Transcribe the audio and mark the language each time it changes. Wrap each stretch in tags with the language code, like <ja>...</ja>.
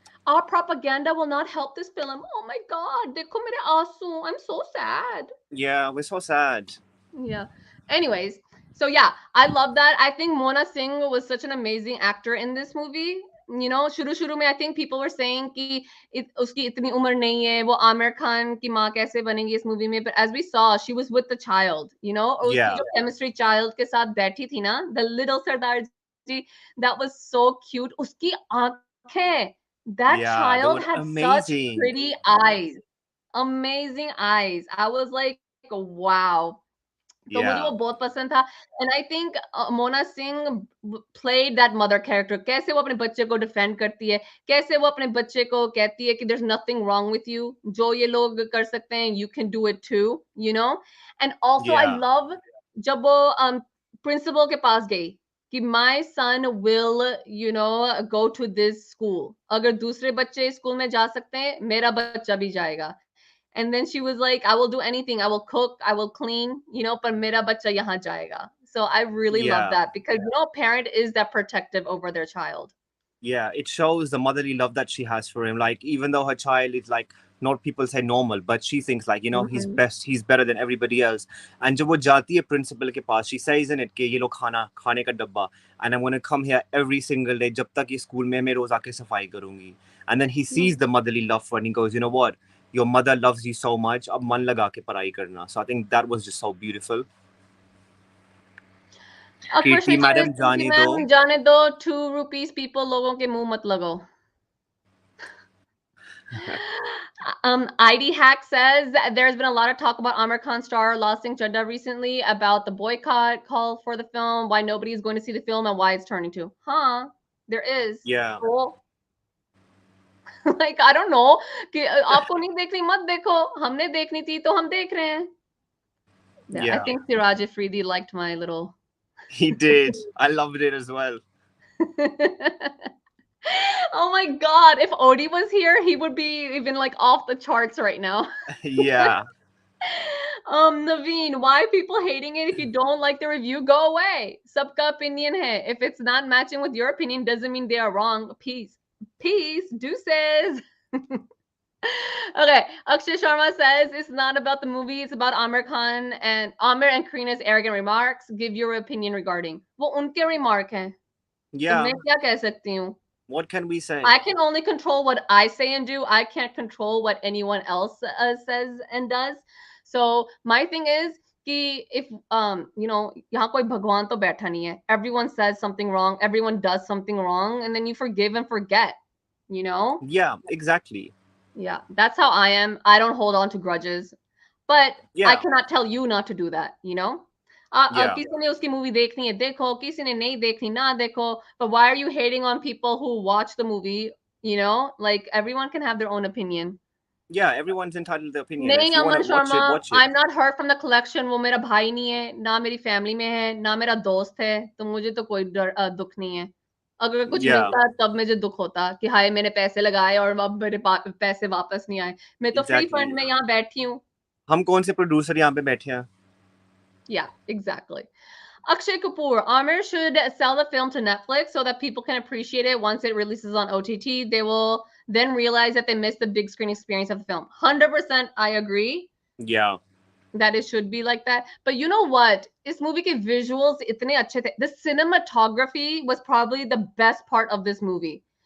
<en>Our propaganda will not help this film. Oh my god,</en> <hi>देखो मेरे आंसू.</hi> <en>I'm so sad. Yeah, we're so sad. Yeah. Anyways, so yeah, I love that. I think Mona Singh was such an amazing actor in this movie.</en> <hi>शुरू में</hi> <en>I think people were saying</en> <hi>कि उसकी इतनी उम्र नहीं है, वो आमिर खान की माँ कैसे बनेंगी इस मूवी में,</hi> <en>but as we saw, she was with the child,</en> <hi>और उसकी</hi> <en>Yeah.</en> <hi>जो chemistry child के साथ बैठी थी ना,</hi> <en>the little Sardar ji, that was so cute.</en> <hi>उसकी आंखें, that</hi> <en>Yeah, they child were had such amazing. pretty eyes, amazing eyes. I was like, wow.</en> <hi>तो मुझे वो</hi> <en>Yeah.</en> <hi>बहुत पसंद था.</hi> <en>And I think Mona Singh played that mother character.</en> <hi>कैसे वो अपने बच्चे को डिफेंड करती है, कैसे वो अपने बच्चे को कहती है कि</hi> <en>there is nothing wrong with you,</en> <hi>जो ये लोग कर सकते हैं</hi> <en>You can do it too. And also I Yeah. Love</en> <hi>जब वो प्रिंसिपल के पास गई कि</hi> <en>My son will go to this school.</en> <hi>अगर दूसरे बच्चे स्कूल में जा सकते हैं, मेरा बच्चा भी जाएगा.</hi> <en>And then she was like, I will do anything. I will cook, I will clean,</en> <hi>पर मेरा बच्चा यहाँ जाएगा.</hi> <en>So I really love that because a parent is that protective over their child. Yeah, it shows the motherly love that she has for him. Like, even though her child is like, not people say normal, but she thinks like, he's best, he's better than everybody else.</en> <hi>And जब वो जाती है principal के पास,</hi> <en>she says in it</en> <hi>कि ये लो खाने का डब्बा,</hi> <en>and I'm going to come here every single day</en> <hi>जब तक ये स्कूल में मैं रोज आके सफाई करूंगी.</hi> <en>And then he sees the motherly love for her and he goes, you know what, your mother loves you so much,</en> <hi>अब मन लगा के पढ़ाई करना.</hi> <en>So I think that was just so beautiful.</en> <hi>Kirti madam जाने दो. 2 rupees people लोगों के मुंह मत लगाओ.</hi> <en>ID Hack says there's been a lot of talk about Aamir Khan star Laal Singh Chaddha recently about the boycott call for the film, why nobody is going to see the film and why it's turning to. There is. Yeah. Cool. Like I don't know</en> <hi>कि आपको नहीं देखनी मत देखो, हमने देखनी थी तो हम देख रहे हैं.</hi> <en>Yeah. I think Siraj Afridi liked my little. He did. I loved it as well. Oh my god, if Odie was here, he would be even like off the charts right now. Yeah. Naveen, why are people hating it? If you don't like the review, go away.</en> <hi>Sabka opinion hai.</hi> <en>If it's not matching with your opinion, doesn't mean they are wrong. Peace. Deuces. Okay, Akshay Sharma says it's not about the movie, it's about Aamir and Karina's arrogant remarks. Give your opinion regarding.</en> <hi>वो उनके remark हैं.</hi> <en>Yeah.</en> <hi>तो मैं क्या कह सकती हूँ?</hi> <en>What can we say? I can only control what I say and do. I can't control what anyone else says and does. So my thing is</en> <hi>कि if यहाँ कोई भगवान तो बैठा नहीं है.</hi> <en>Everyone says something wrong. Everyone does something wrong, and then you forgive and forget. Yeah, exactly. Yeah, that's how I am. I don't hold on to grudges, but I cannot tell you not to do that.</en> <hi>किसी ने उसकी movie देखनी है देखो, किसी ने नहीं देखनी ना देखो.</hi> <en>But why are you hating on people who watch the movie? Like everyone can have their own opinion. Yeah, everyone's entitled to their opinion.</en> <hi>नहीं,</hi> <en>If you want Aman to watch Sharma, it, watch it. I'm not hurt from the collection.</en> <hi>वो मेरा भाई नहीं है, ना मेरी family में है, ना मेरा दोस्त है, तो मुझे तो कोई दुख नहीं है. अगर कुछ</hi> <en>Yeah,</en> <hi>मिलता तब मुझे दुख होता कि हाय मैंने पैसे लगाए और अब मेरे पैसे वापस नहीं आए. मैं तो फ्री फंड</hi> <en>exactly.</en> <hi>में यहाँ बैठी हूँ. हम कौन से प्रोड्यूसर यहाँ पे बैठे हैं?</hi> <en>Yeah, exactly. Akshay Kapoor, Aamir should sell the film to Netflix so that people can appreciate it once it releases on OTT. They will then realize that they missed the big screen experience of the film. 100% I agree Yeah, that it should be like that. But you know what? This movie के visuals इतने अच्छे थे. The cinematography was probably the best part of this movie.</en>